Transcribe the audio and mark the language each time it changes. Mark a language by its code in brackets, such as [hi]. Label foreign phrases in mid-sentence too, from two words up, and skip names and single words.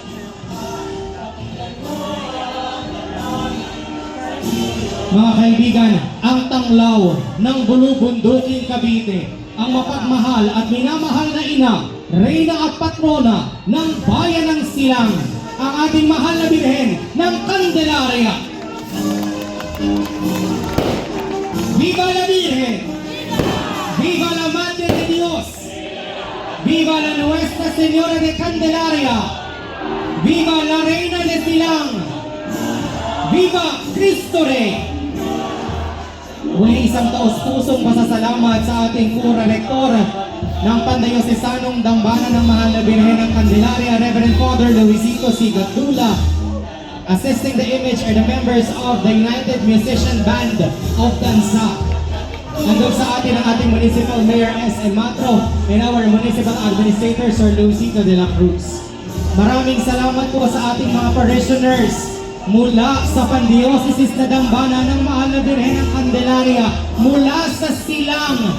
[tl] Mga kaibigan, ang tanglaw ng Bulubunduking Cavite, ang mapagmahal at minamahal na ina, reyna at patrona ng bayan ng Silang, ang ating mahal na Birhen ng Candelaria. [es] Viva la Virgen! Viva la Madre de Dios! Viva la Nuestra Señora de Candelaria! Viva la Reina de Silang! Viva Cristo Rey! [tl] Muli isang taos-pusong pasasalamat sa ating Kura Rektor ng Pandiocesanong Dambana ng Mahal na Birhen ng Candelaria, Reverend Father Luisito Sigatula. [en] Assisting the image are the members of the United Musician Band of Dansa. [tl] Nandun sa atin ang ating [en] Municipal Mayor [tl] S.M. [en] Matro and our Municipal Administrator Sir Luisito de la Cruz. [tl] Maraming salamat po sa ating mga parishioners mula sa Pandiocese na Dambana ng Mahal na Birhen ng Candelaria, mula sa Silang.